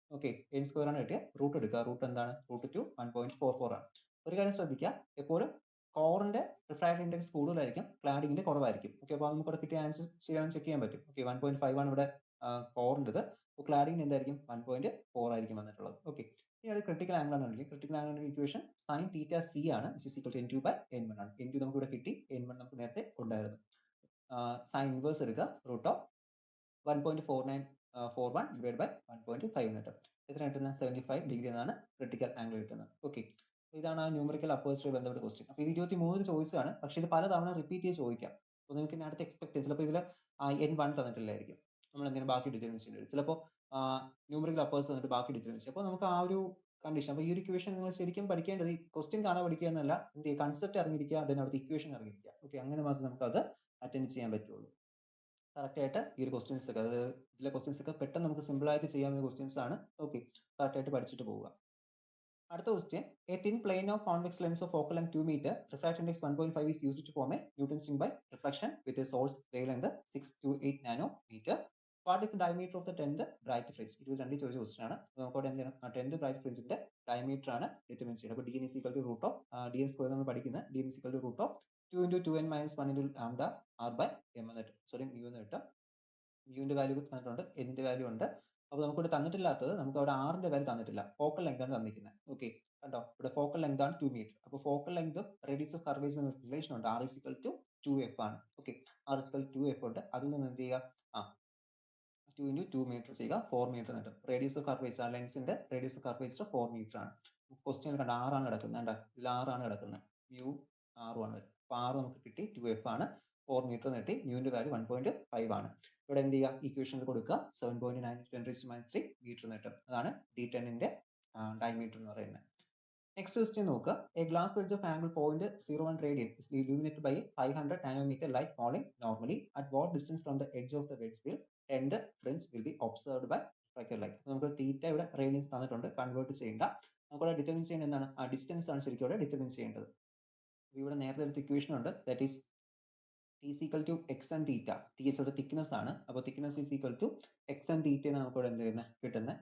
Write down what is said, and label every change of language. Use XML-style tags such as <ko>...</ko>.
<ml>Okay, n² ആണ് കിട്ടിയ, root എടുക്കുക. റൂട്ട് എന്താണ്, √2 1.44 ആണ്. ഒരു കാര്യം ശ്രദ്ധിക്കുക, എപ്പോഴും കോറിന്റെ റിഫ്രാക്റ്റീവ് ഇൻഡെക്സ് കൂടുതലായിരിക്കും, ക്ലാഡിങ്ങിന്റെ കുറവായിരിക്കും. ഓക്കെ, അപ്പോൾ നമുക്ക് ഇവിടെ കിട്ടിയ ആൻസർ ശരിയാണെന്ന് ചെക്ക് ചെയ്യാൻ പറ്റും. ഓക്കെ, 1.5 ആണ് ഇവിടെ കോറിൻ്റെത്. അപ്പോൾ ക്ലാഡിങ്ങിന് എന്തായിരിക്കും 1.4 ആയിരിക്കും വന്നിട്ടുള്ളത്. ഓക്കെ, ഇനി അത് ക്രിട്ടിക്കൽ ആംഗിൾ ആണ്. Critical ആംഗിളിന്റെ equation sine theta C ആണ്,</ml> <en>which is equal to n2 by n1</en> <ml>ആണ്. n2 നമുക്ക് ഇവിടെ കിട്ടി, n1 നമുക്ക് നേരത്തെ ഉണ്ടായിരുന്നു. സൈൻ ഇൻവേഴ്സ് എടുക്കുക, √ ഓഫ് 1.4941 ഡിവൈഡ് ബൈ 1.5 എന്ന് കിട്ടും. എത്ര കിട്ടുന്നത്, 75 ഡിഗ്രി എന്നാണ് ക്രിട്ടിക്കൽ ആംഗിൾ കിട്ടുന്നത്. ഓക്കെ, ഇതാണ് ആ ന്യൂമറിക്കൽ അപ്പേർച്ചറുമായി ബന്ധപ്പെട്ട ക്വസ്റ്റ്യൻ. അപ്പോൾ ഇത് 23 ചോദിച്ചതാണ്, പക്ഷേ ഇത് പലതവണ റിപ്പീറ്റ് ചെയ്ത് ചോദിക്കാം. അപ്പോൾ നിങ്ങൾക്ക് ഇനി അടുത്ത് എക്സ്പെക്ട് ചെയ്യാം, ചിലപ്പോൾ ഇതിൽ N1 തന്നിട്ടില്ലായിരിക്കും. നമ്മൾ എന്തെങ്കിലും ബാക്കി ഡിറ്റർമിൻ ചെയ്യേണ്ടി വരും. ചിലപ്പോൾ ന്യൂമറിക്കൽ അപ്പേഴ്സ് തന്നിട്ട് ബാക്കി ഡിറ്റർമിൻ ചെയ്യും. അപ്പോൾ നമുക്ക് ആ ഒരു കണ്ടീഷൻ, അപ്പോൾ ഈ ഒരു ഇക്വേഷൻ നിങ്ങൾ ശരിക്കും പഠിക്കേണ്ടത് ഈ ക്വസ്റ്റ്യൻ കാണാൻ പഠിക്കുക എന്നല്ല, എന്ത് ചെയ്യുക, കൺസെപ്റ്റ് അറിഞ്ഞിരിക്കുക, അതിന് അവിടുത്തെ ഇക്വേഷൻ അറിഞ്ഞിരിക്കുക. ഓക്കെ, അങ്ങനെ മാത്രമേ നമുക്ക് അത് അറ്റൻഡ് ചെയ്യാൻ പറ്റുള്ളൂ. കറക്റ്റ് ആയിട്ട് ഈ ഒരു ക്വസ്റ്റ്യൻസ് ഒക്കെ, അതായത് ഇതിലെ ക്വസ്റ്റ്യൻസ് ഒക്കെ പെട്ടെന്ന് നമുക്ക് സിമ്പിൾ ആയിട്ട് ചെയ്യാവുന്ന ക്വസ്റ്റ്യൻസ് ആണ്. ഓക്കെ, കറക്റ്റ് ആയിട്ട് പഠിച്ചിട്ട് പോവുക. അടുത്ത question,</ml> <en>A thin plane of convex lens of focal length 2 meter, refractive index 1.5 is used to form a Newton's ring by reflection with a source wavelength 6 to 8 nanometer. What is the diameter of the 10th bright fringe?</en> <ml>22 ചോദിച്ച question ആണ്. നമുക്ക് എന്ത് ചെയ്യണം, 10th bright fringe diameter ആണ് determine ചെയ്യുന്നത്.</ml> <en>അപ്പോൾ dn is equal to root of dn</en> <ml>square നമ്മൾ പഠിക്കുന്നത്,</ml> <en>dn is equal to root of 2 into 2n minus 1 into lambda r by m</en> <ml>എന്ന് കിട്ടും. സോറി, mu എന്ന് കിട്ടും. ന്റെ വാല്യൂ തന്നിട്ടുണ്ട്, ന്റെ വാല്യൂ ഉണ്ട്. അപ്പോൾ നമുക്കിവിടെ തന്നിട്ടില്ലാത്തത്, നമുക്ക് അവിടെ ആറിന്റെ വാല്യൂ തന്നിട്ടില്ല, ഫോക്കൽ ലെങ്ത് ആണ് തന്നിരിക്കുന്നത്. ഓക്കെ, കണ്ടോ, ഇവിടെ ഫോക്കൽ ലെങ്ത് ആണ് 2 മീറ്റർ. അപ്പോൾ focal length radius of curvature എന്ന റിലേഷൻ ഉണ്ട്,</ml> <en>r is equal to 2f</en> <ml>ആണ്.</ml> <en>Okay, r is equal to 2f ഉണ്ട്.</en> <ml>അതിൽ നിന്ന് എന്ത് ചെയ്യുക, 2 into 2 മീറ്റർ ചെയ്യുക, 4 മീറ്റർ കിട്ടും. റേഡിയസ് ഓഫ് കർവേച്ചർ, ആ ലെൻസിന്റെ റേഡിയസ് ഓഫ് കർവേച്ചർ 4 മീറ്റർ ആണ്. ക്വസ്റ്റ്യൻ കണ്ട r ആണ് കിടക്കുന്നത്, കണ്ടോ, ഇതിൽ r ആണ് കിടക്കുന്നത്, mu r ആണ് വരുന്നത്. അപ്പോൾ r നമുക്ക് കിട്ടി 2f ആണ്, 4 മീറ്റർ കിട്ടി, ന്റെ വാല്യൂ 1.5 ആണ്. ഇവിടെ എന്ത് ചെയ്യുക, ഇക്വേഷനിൽ കൊടുക്കുക, 7.9 × 10⁻³ മീറ്റർ കിട്ടും. അതാണ് D10ന്റെ ഡയമീറ്റർ എന്ന് പറയുന്നത്. നെക്സ്റ്റ് ക്വസ്റ്റ്യൻ നോക്കുക,</ml> <en>A glass wedge of angle 0.01 radian is illuminated by 500 nanometer light falling normally. At what distance from the edge of the wedge will 10th fringe will be observed by refracted light?</en> <ml>നമുക്ക് തീറ്റ ഇവിടെ radians തന്നിട്ടുണ്ട്, convert ചെയ്യേണ്ട. നമുക്കിവിടെ determine ചെയ്യേണ്ടത് എന്താണ്, ആ distance ആണ് ശരിക്കും ഇവിടെ ഡിറ്റർമിൻ ചെയ്യേണ്ടത്. ഇവിടെ നേരത്തെ എടുത്ത ഇക്വേഷൻ ഉണ്ട്,</ml> <en>That is T is equal to x and theta. T ഇവിടെ thickness ആണ്.</en> <ml>അപ്പോൾ</ml> <en>thickness is equal to x and theta</en> <ml>എന്നാണ് നമുക്ക് ഇവിടെ എന്ത് ചെയ്യുന്നത്, കിട്ടുന്നത്.</ml>